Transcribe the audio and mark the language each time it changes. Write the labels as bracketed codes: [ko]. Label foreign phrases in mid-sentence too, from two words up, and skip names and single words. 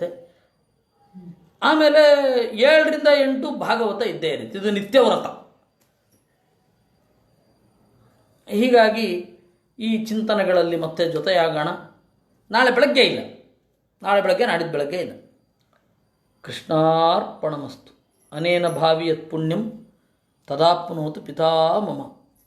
[kn] ಆಮೇಲೆ 7ರಿಂದ 8 ಭಾಗವತ ಇದ್ದೇ ಇರುತ್ತೆ. ಇದು ನಿತ್ಯವ್ರತ. ಹೀಗಾಗಿ ಈ ಚಿಂತನೆಗಳಲ್ಲಿ ಮತ್ತೆ ಜೊತೆಯಾಗೋಣ. ನಾಳೆ ಬೆಳಗ್ಗೆ ಇಲ್ಲ, ನಾಳೆ ಬೆಳಗ್ಗೆ ನಾಡಿದ್ದು ಬೆಳಗ್ಗೆ ಇಲ್ಲ. [sa] ಕೃಷ್ಣಾರ್ಪಣಮಸ್ತು. ಅನೇನ ಭಾವಿ ಯತ್ ಪುಣ್ಯಂ ತದಾಪ್ನೋತು ಪಿತಾ ಮಮ.